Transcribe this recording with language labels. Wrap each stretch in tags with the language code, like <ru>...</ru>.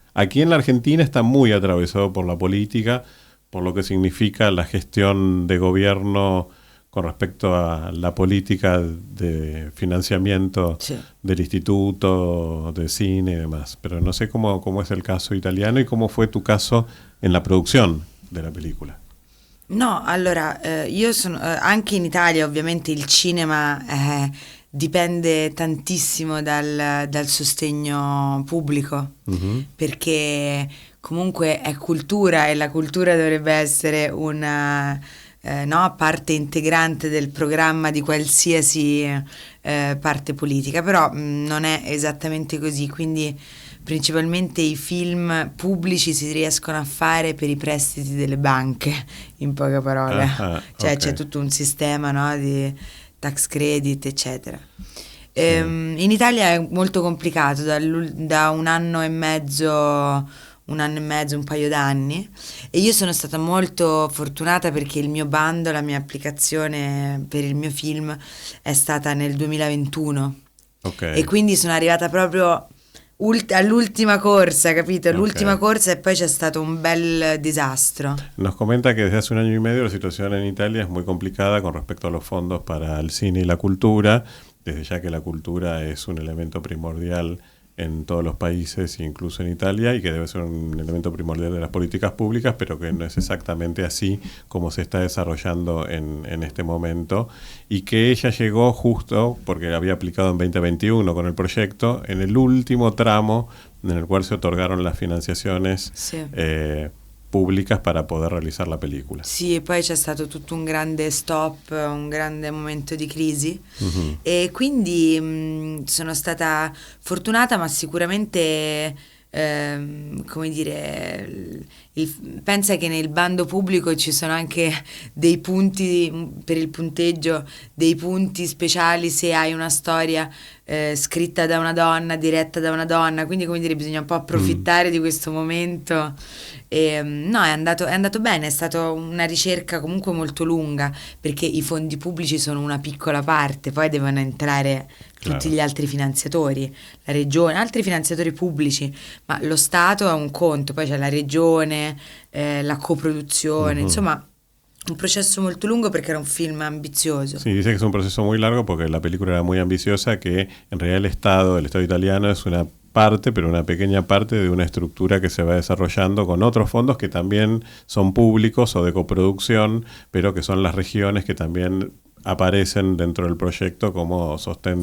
<es>Aquí en la Argentina está muy atravesado por la política, por lo que significa la gestión de gobierno con respecto a la política de financiamiento del Instituto de Cine y demás. Pero no sé cómo es el caso italiano y cómo fue tu caso en la producción de la película.</es> <it>No, allora, io sono... anche in Italia ovviamente il cinema dipende tantissimo dal sostegno pubblico, perché comunque è cultura e la cultura dovrebbe essere una parte integrante del programma di qualsiasi parte politica, però non è esattamente così, quindi principalmente i film pubblici si riescono a fare per i prestiti delle banche, in poche parole. Cioè c'è tutto un sistema, no, di tax credit, eccetera. In Italia è molto complicato, da un anno e mezzo, un paio d'anni, e io sono stata molto fortunata perché il mio bando, la mia applicazione per il mio film è stata nel 2021. E quindi sono arrivata proprio all'ultima corsa, capito? L'ultima corsa, e poi c'è stato un bel disastro.</it> <es>Nos comenta que desde hace un año y medio la situación en Italia es muy complicada con respecto a los fondos para el cine y la cultura, desde ya que la cultura es un elemento primordial en todos los países, incluso en Italia, y que debe ser un elemento primordial de las políticas públicas, pero que no es exactamente así como se está desarrollando en este momento, y que ella llegó justo, porque había aplicado en 2021 con el proyecto, en el último tramo en el cual se otorgaron las financiaciones públicas para poder realizar la película.</es> <it>Sì, e poi c'è stato tutto un grande stop, un grande momento di crisi, e quindi sono stata fortunata, ma sicuramente come dire, pensa che nel bando pubblico ci sono anche dei punti per il punteggio, dei punti speciali se hai una storia scritta da una donna, diretta da una donna, quindi come dire bisogna un po' approfittare di questo momento. No, è andato bene, è stata una ricerca comunque molto lunga, perché i fondi pubblici sono una piccola parte, poi devono entrare tutti gli altri finanziatori, la regione, altri finanziatori pubblici, ma lo Stato è un conto, poi c'è la regione, la coproduzione, insomma un processo molto lungo perché era un film ambizioso.</it> <es>Sí, dice que es un proceso muy largo porque la película era muy ambiciosa, que en realidad el Estado italiano es una parte, pero una pequeña parte de una estructura que se va desarrollando con otros fondos que también son públicos o de coproducción, pero que son las regiones que también aparecen dentro del proyecto como sostén</es>